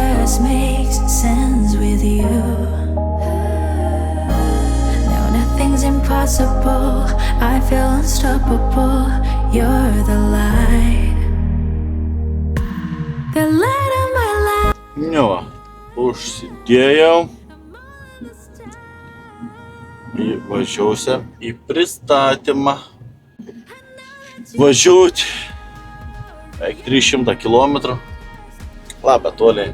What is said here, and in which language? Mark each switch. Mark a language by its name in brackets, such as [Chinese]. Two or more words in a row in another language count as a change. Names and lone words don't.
[English] just makes sense with you. No, nothing's impossible. I feel unstoppable. You're the light. The light of my life. [Lithuanian] Jo, užsidėjau. Važiuosiam į pristatymą. Važiuoti beveik 300 km. Labai toliai.